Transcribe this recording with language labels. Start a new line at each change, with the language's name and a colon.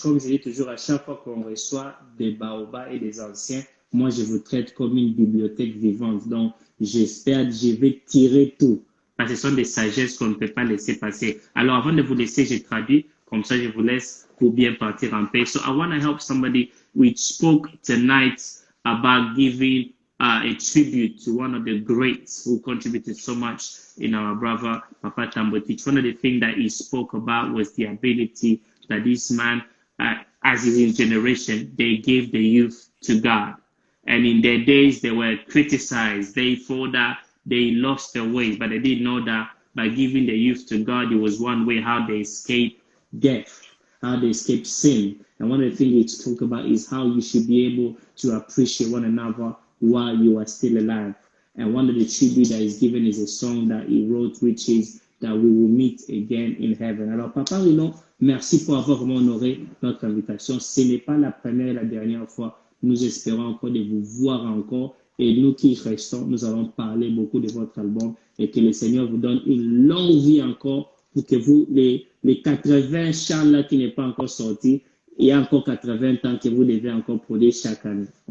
French: Comme je dis toujours, à chaque fois qu'on reçoit des baobas et des anciens, moi, je vous traite comme une bibliothèque vivante. Donc, j'espère que je vais tirer tout. Parce que ce sont des sagesses qu'on ne peut pas laisser passer. Alors, avant de vous laisser, j'ai traduit. Comme ça, je vous laisse pour bien partir en paix.
English: So, I want to help somebody. We spoke tonight about giving a tribute to one of the greats who contributed so much in our brother Papa Tambwetich. One of the things that he spoke about was the ability that this man, as his generation, they gave the youth to God. And in their days, they were criticized. They thought that they lost their way, but they didn't know that by giving the youth to God, it was one way how they escaped death, how they escaped sin. And one of the things he spoke about is how you should be able to appreciate one another while you are still alive. And one of the tribute that is given is a song that he wrote, which is that we will meet again in heaven.
French: Alors, Papa Rino, merci pour avoir honoré notre invitation. Ce n'est pas la première et la dernière fois. Nous espérons encore de vous voir encore. Et nous qui restons, nous allons parler beaucoup de votre album et que le Seigneur vous donne une longue vie encore pour que vous, les 80 chants là qui n'est pas encore sorti, il y a encore 80 ans que vous devez encore produire chaque année.